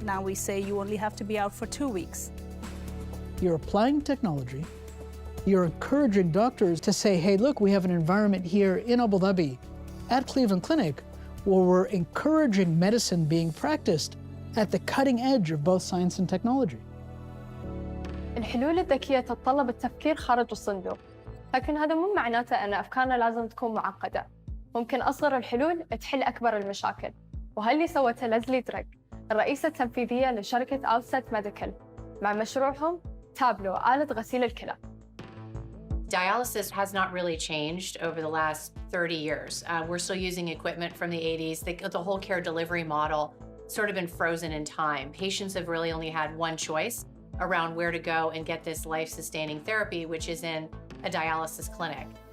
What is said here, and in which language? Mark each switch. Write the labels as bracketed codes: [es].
[en] Now we say you only have to be out for 2 weeks. You're applying technology. You're encouraging doctors to say, hey, look, we have an environment here in Abu Dhabi at Cleveland Clinic where we're encouraging medicine being practiced at the cutting edge of both science and technology. [ar] الحلول الذكية تتطلب التفكير خارج الصندوق، لكن هذا مو معناته أن أفكارنا لازم تكون معقدة. ممكن أصغر الحلول تحل أكبر المشاكل، وهاللي سوته ليزلي دريك، الرئيسة التنفيذية لشركة أوتست ميديكال، مع مشروعهم تابلو آلة غسيل الكلى. [en] Dialysis has not really changed over the last 30 years. We're still using equipment from the 80s. The whole care delivery model sort of been frozen in time. Patients have really only had one choice around where to go and get this life-sustaining therapy, which is in a dialysis clinic.